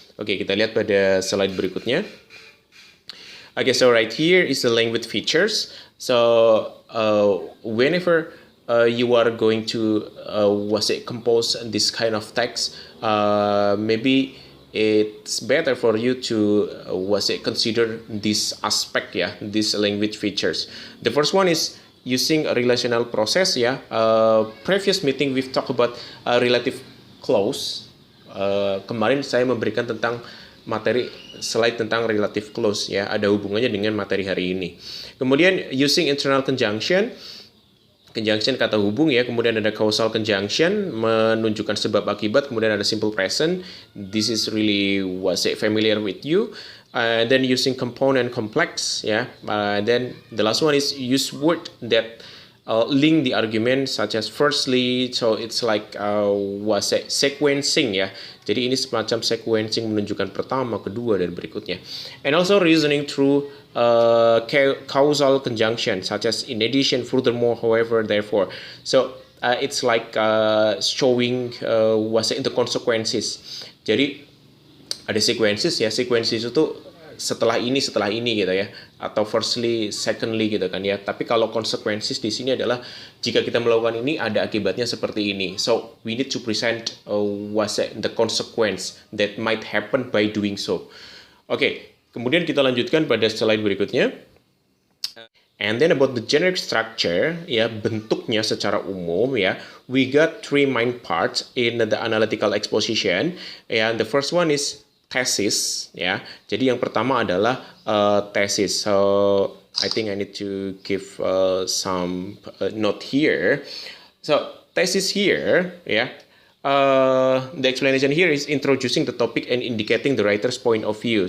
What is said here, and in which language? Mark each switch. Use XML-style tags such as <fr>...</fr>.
<id>Oke, kita lihat pada slide berikutnya.</id> <en>Okay, so right here is the language features. So whenever you are going to compose this kind of text, maybe it's better for you to consider this aspect ya, this language features. The first one is using a relational process ya. Previous meeting we've talked about relative clause.</en> <id>Kemarin saya memberikan tentang materi slide tentang relative clause ya, ada hubungannya dengan materi hari ini. Kemudian</id> <en>using internal conjunction,</en> <id>conjunction kata hubung ya, kemudian ada causal conjunction menunjukkan sebab akibat, kemudian ada simple present.</id> <en>This is really familiar with you. Then using component complex ya. Then the last one is use word that link the argument, such as firstly. So it's like sequencing ya.</en> <id>Jadi ini semacam sequencing menunjukkan pertama, kedua dan berikutnya.</id> <en>And also reasoning through causal conjunction, such as in addition, furthermore, however, therefore. So it's like showing the consequences.</en> <id>Jadi ada sequences ya, sequences itu setelah ini gitu ya, atau firstly, secondly gitu kan ya. Tapi kalau consequences di sini adalah jika kita melakukan ini ada akibatnya seperti ini.</id> <en>So we need to present the consequence that might happen by doing so.</en> <id>Oke, kemudian kita lanjutkan pada slide berikutnya.</id> <en>And then about the generic structure ya,</en> <id>bentuknya secara umum ya,</id> <en>we got three main parts in the analytical exposition. And the first one is thesis ya.</en> <id>Jadi yang pertama adalah thesis.</id> <en>So I think I need to give some note here. So thesis here ya. The explanation here is introducing the topic and indicating the writer's point of view.</en>